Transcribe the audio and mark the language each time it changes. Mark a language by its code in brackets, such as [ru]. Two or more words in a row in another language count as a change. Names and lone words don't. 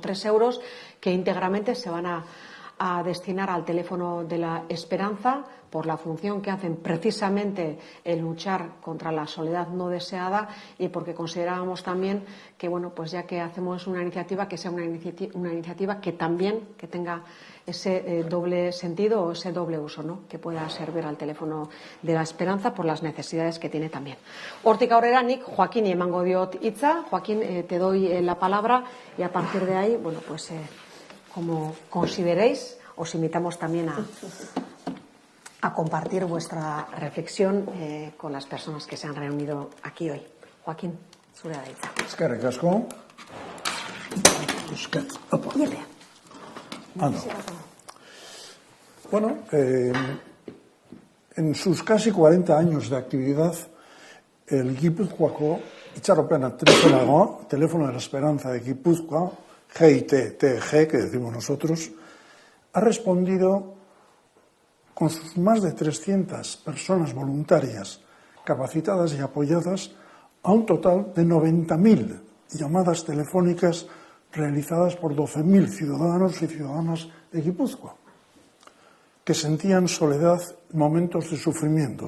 [es] 3 euros que íntegramente se van a destinar al teléfono de la esperanza por la función que hacen precisamente el luchar contra la soledad no deseada y porque considerábamos también que pues ya que hacemos una iniciativa, que sea una iniciativa que también que tenga ese doble sentido o ese doble uso, ¿no? Que pueda servir al teléfono de la esperanza por las necesidades que tiene también. [eu] Hortik aurrera nik Joaquín emango diot hitza. [es] Joaquín, te doy la palabra y a partir de ahí, pues como consideréis, os invitamos también a compartir vuestra reflexión con las personas que se han reunido aquí hoy. [eu] Joaquín, zurea da hitza. Eskerrik asko. [es] En sus casi 40 años de actividad, el Gipuzkoako Itxaropena Teléfono de la Esperanza de Guipúzcoa, GITTG, que decimos nosotros, ha respondido con sus más de 300 personas voluntarias capacitadas y apoyadas a un total de 90.000 llamadas telefónicas realizadas por 12.000 ciudadanos y ciudadanas de Guipúzcoa, que sentían soledad en momentos de sufrimiento.